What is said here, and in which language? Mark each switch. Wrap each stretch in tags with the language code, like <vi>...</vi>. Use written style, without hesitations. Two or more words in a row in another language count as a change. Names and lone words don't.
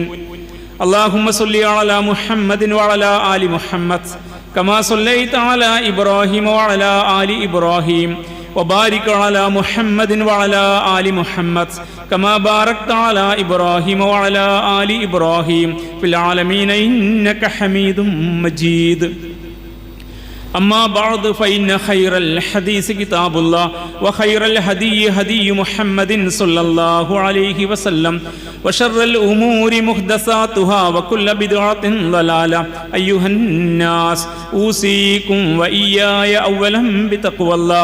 <ar>اللهم صل على محمد وعلى آل محمد كما صليت على إبراهيم وعلى آل إبراهيم وبارك على محمد وعلى آل محمد كما باركت على إبراهيم وعلى آل إبراهيم في العالمين إنك حميد مجيد. أما بعد فإن خير الحديث كتاب الله وخير الهدي هدي محمد صلى الله عليه وسلم وشر الأمور محدثاتها وكل بدعة ضلالة. أيها الناس أوصيكم وإياي أولا بتقوى الله.</ar>